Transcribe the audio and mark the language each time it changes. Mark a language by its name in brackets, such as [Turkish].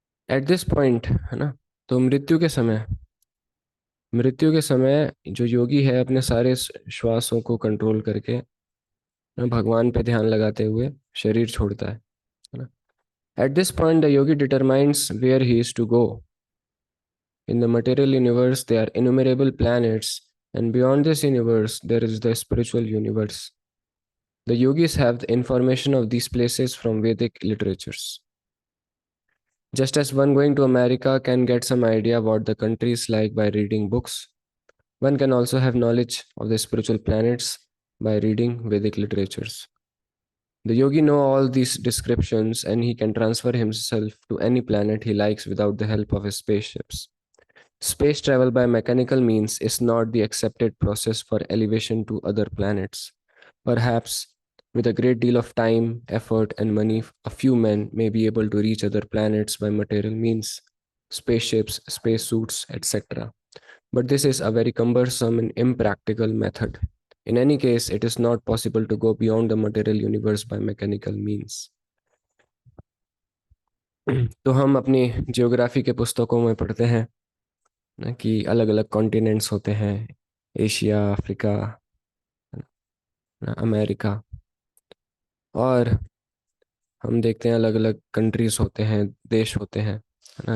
[English] at this point, [Hindi] है ना? तो मृत्यु के समय जो योगी है अपने सारे श्वासों को कंट्रोल करके, ना, भगवान पे ध्यान लगाते हुए शरीर छोड़ता है ना? [English] At this point the yogi determines where he is to go. In the material universe, there are innumerable planets, and beyond this universe, there is the spiritual universe. The yogis have the information of these places from Vedic literatures. Just as one going to America can get some idea what the country is like by reading books, one can also have knowledge of the spiritual planets by reading Vedic literatures. The yogi know all these descriptions and he can transfer himself to any planet he likes without the help of his spaceships. Space travel by mechanical means is not the accepted process for elevation to other planets. Perhaps, with a great deal of time, effort, and money, a few men may be able to reach other planets by material means, spaceships, spacesuits, etc. But this is a very cumbersome and impractical method. In any case, it is not possible to go beyond the material universe by mechanical means. [Hindi] तो हम अपनी geography के पुस्तकों में पढ़ते हैं ना कि अलग अलग कॉन्टिनेंट्स होते हैं, एशिया, अफ्रीका, अमेरिका। और हम देखते हैं अलग अलग कंट्रीज होते हैं, देश होते हैं, है ना?